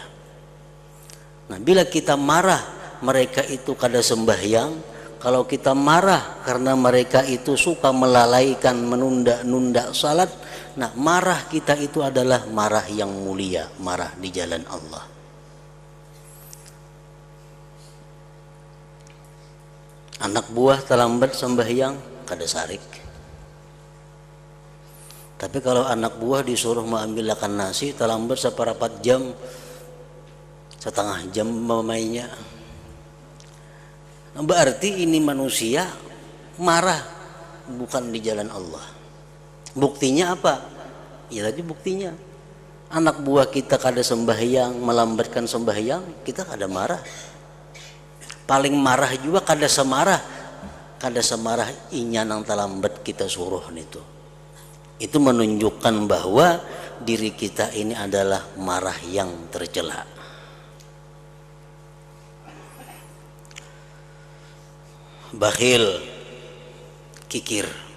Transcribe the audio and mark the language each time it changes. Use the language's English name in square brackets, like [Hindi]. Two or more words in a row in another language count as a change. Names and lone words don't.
[Indonesian] Nah, bila kita marah, mereka itu kada sembahyang. Kalau kita marah karena mereka itu suka melalaikan, menunda-nunda salat, nah marah kita itu adalah marah yang mulia, marah di jalan Allah. [Banjar] Anak buah terlambat sembahyang, kada sarik. [Indonesian] Tapi kalau anak buah disuruh mengambilkan nasi, terlambat seperapat jam, setengah jam memainya, berarti ini manusia marah bukan di jalan Allah. Buktinya apa? Ya tadi buktinya anak buah kita kada sembahyang, melambatkan sembahyang, kita kada marah. [Banjar] Paling marah juga kada semarah inya nang terlambat kita suruh itu. [Indonesian] Itu menunjukkan bahwa diri kita ini adalah marah yang tercela. Bakhil, kikir.